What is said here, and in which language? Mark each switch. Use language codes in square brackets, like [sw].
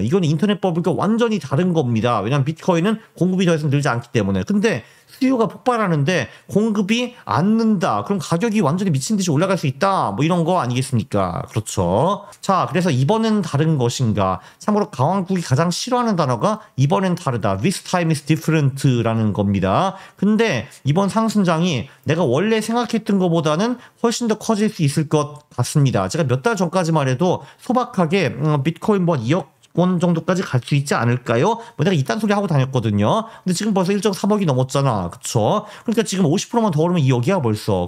[ko] 이건 인터넷 버블과 완전히 다른 겁니다. 왜냐하면 비트코인은 공급이 더 이상 늘지 않기 때문에. 근데 수요가 폭발하는데 공급이 안 는다. 그럼 가격이 완전히 미친 듯이 올라갈 수 있다. 뭐 이런 거 아니겠습니까? 그렇죠. 자, 그래서 이번엔 다른 것인가? 참고로 강왕국이 가장 싫어하는 단어가 이번엔 다르다. [en] This time is different [ko] 라는 겁니다. 근데 이번 상승장이 내가 원래 생각했던 것보다는 훨씬 더 커질 수 있을 것 같습니다. 제가 몇 달 전까지만 해도 소박하게 비트코인 뭐 2억 원 정도까지 갈 수 있지 않을까요? 뭐 내가 이딴 소리 하고 다녔거든요. 근데 지금 벌써 1.3억이 넘었잖아. 그쵸? 그러니까 지금 50%만 더 오르면 2억이야 벌써.